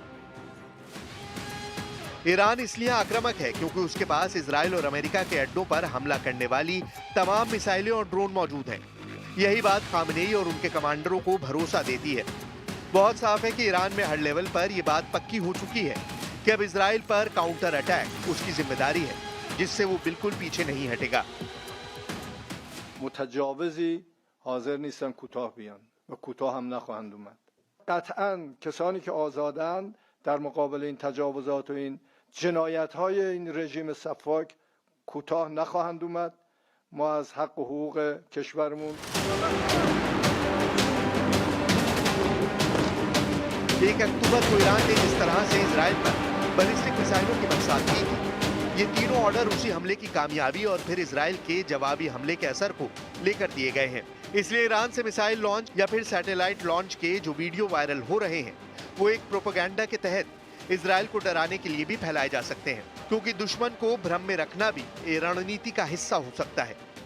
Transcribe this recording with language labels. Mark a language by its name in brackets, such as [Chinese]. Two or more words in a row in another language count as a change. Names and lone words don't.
[Hindi] ईरान इसलिए आक्रामक है क्योंकि उसके पास इजराइल और अमेरिका के अड्डों पर हमला करने वाली तमाम मिसाइलें और ड्रोन मौजूद हैं। यही बात खामनेई और उनके कमांडरों को भरोसा देती है। बहुत साफ है कि ईरान में हर लेवल पर यह बात पक्की हो चुकी है कि अब इजराइल पर [English] counter attack [Hindi] उसकी जिम्मेदारी है, जिससे वो बिल्कुल पीछे नहीं हटेगा। [Persian] متجاوزی حاضر نیستن کوتاه بیان و کوتاه هم نخواهند اومد. قطعاً کسانی که آزادند در مقابل این تجاوزات و این جنایت‌های این رژیم سفاک کوتاه نخواهند اومد. ما از حق و حقوق کشورمون [Hindi] 1 अक्टूबर को ईरान ने जिस तरह से इजराइल पर बैलिस्टिक मिसाइलों की बरसात की थी। ये तीनों ऑर्डर उसी हमले की कामयाबी और फिर इजराइल के जवाबी हमले के असर को लेकर दिए गए हैं। इसलिए ईरान से [English] missile launch [Hindi] या फिर [English] satellite launch [Hindi] के जो वीडियो वायरल हो रहे हैं वो एक प्रोपेगेंडा के तहत इजराइल को डराने के लिए भी फैलाए जा सकते हैं, क्योंकि दुश्मन को भ्रम में रखना भी रणनीति का हिस्सा हो सकता है।